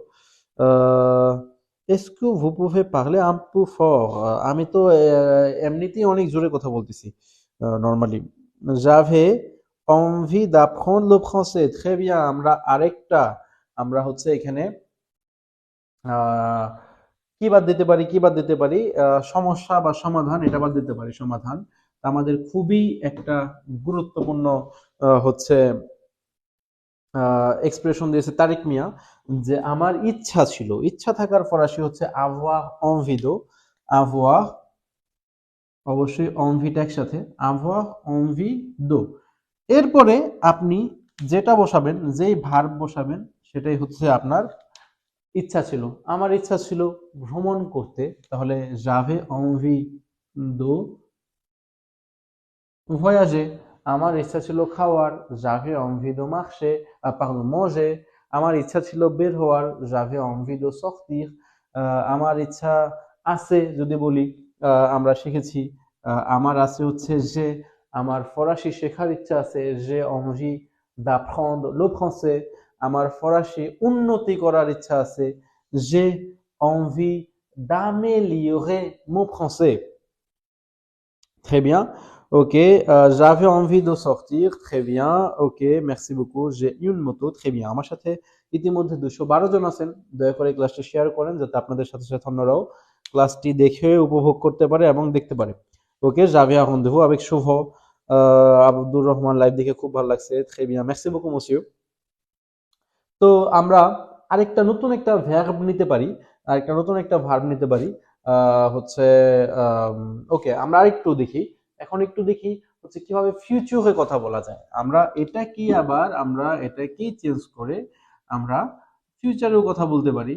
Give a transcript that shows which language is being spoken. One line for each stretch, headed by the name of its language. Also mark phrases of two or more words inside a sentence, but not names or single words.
French: est-ce que vous pouvez parler un peu fort,
Bangla: আমি তো এমনিতেই অনেক জোরে কথা বলতেছি নরমালি।
French: জাভে envie d'apprendre le français. très bien,
Bangla: আমরা হচ্ছে এখানে কি বাদ দিতে পারি, সমস্যা বা সমাধান, এটা বাদ দিতে পারি সমাধান। আমাদের খুবই একটা গুরুত্বপূর্ণ হচ্ছে এক্সপ্রেশন দিয়েছে তারিক মিয়া যে আমার ইচ্ছা ছিল। ইচ্ছা থাকার ফরাসি হচ্ছে
French: avoir envie de,
Bangla: avoir অবশ্যই envie টা একসাথে,
French: avoir envie de।
Bangla: এরপরে আপনি যেটা বসাবেন, যেই ভার্ব বসাবেন সেটাই হচ্ছে আপনার ইচ্ছা ছিল। আমার ইচ্ছা ছিল ভ্রমণ করতে, তাহলে
French: j'avais envie de voyager.
Bangla: আমার ইচ্ছা ছিল খাওয়ার,
French: j'avais envie de marcher, pardon, manger.
Bangla: আমার ইচ্ছা ছিল বের হওয়ার,
French: j'avais envie de sortir.
Bangla: আমার ইচ্ছা আছে যদি বলি, আমরা শিখেছি আমার আছে হচ্ছে যে, আমার ফরাসি শেখার ইচ্ছা আছে,
French: j'ai envie d'apprendre le français.
Bangla: আমার ফরাসি উন্নতি করার ইচ্ছা আছে,
French: j'ai envie d'améliorer mon français. Très bien. Ok. J'avais envie de sortir. Très bien. Ok. Merci beaucoup. J'ai une moto. Très bien.
Bangla: আমার সাথে ইতিমধ্যে 212 জন আছেন। দয়া করে ক্লাসটি শেয়ার করেন যাতে আপনাদের সাথে সাথে অন্যরাও ক্লাসটি দেখে উপভোগ করতে পারে এবং দেখতে পারে। ওকে,
French: j'avais un rendez-vous avec শুভ।
Bangla: আব্দুর রহমান লাইভ দেখে খুব ভালো লাগছে।
French: Très bien. Merci beaucoup monsieur.
Bangla: তো আমরা আরেকটা নতুন একটা ভার্ব নিতে পারি, হচ্ছে ওকে, আমরা আরেকটু দেখি, এখন একটু দেখি হচ্ছে কিভাবে ফিউচারে কথা বলা যায়। আমরা এটাকেই চেঞ্জ করে আমরা ফিউচারেও কথা বলতে পারি।